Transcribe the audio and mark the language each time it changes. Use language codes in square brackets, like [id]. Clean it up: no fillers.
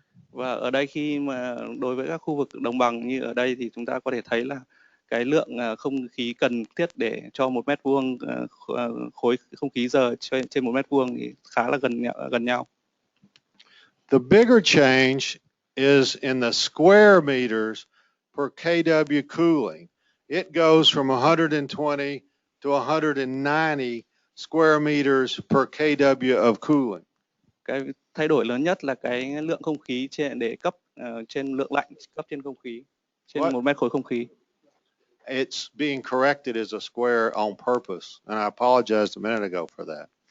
[vi] Và ở đây khi mà đối với các khu vực đồng bằng như ở đây thì chúng ta có thể thấy là cái lượng không khí cần thiết để cho 1 mét vuông khối không khí giờ trên 1 mét vuông thì khá là gần nhau. [en] The bigger change is in the square meters per kW cooling. It goes from 120 to 190 square meters per kW of cooling. [vi] Cái thay đổi lớn nhất là cái lượng không khí để cấp trên lượng lạnh cấp trên không khí, trên 1 mét khối không khí. [en] It's being corrected as a square on purpose, and I apologized a minute ago for that.